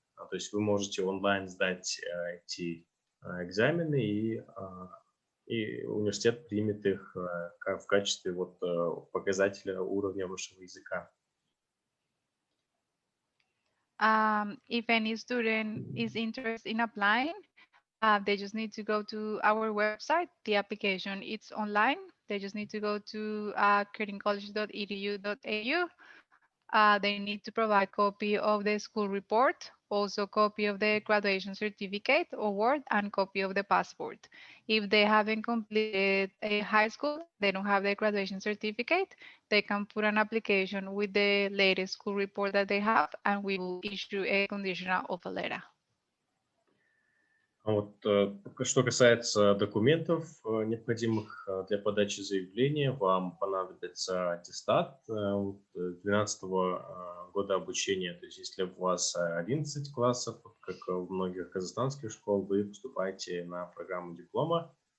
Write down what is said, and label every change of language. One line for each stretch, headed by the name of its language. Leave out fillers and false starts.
Russian: То есть вы можете онлайн сдать эти экзамены, и университет примет их в качестве вот показателя уровня вашего языка.
English: If any student is interested in applying, they just need to go to our website. The application is online. They just need to go to curtincollege.edu.au. They need to provide copy of the school report, also copy of the graduation certificate, award, and copy of the passport. If they haven't completed a high school, they don't have the graduation certificate, they can put an application with the latest school report that they have, and we will issue a conditional offer letter.
Russian: Вот, что касается документов, необходимых для подачи заявления, вам понадобится аттестат 12-го года обучения. То есть если у вас 11 классов, как в многих казахстанских школ, вы поступаете на программу диплома.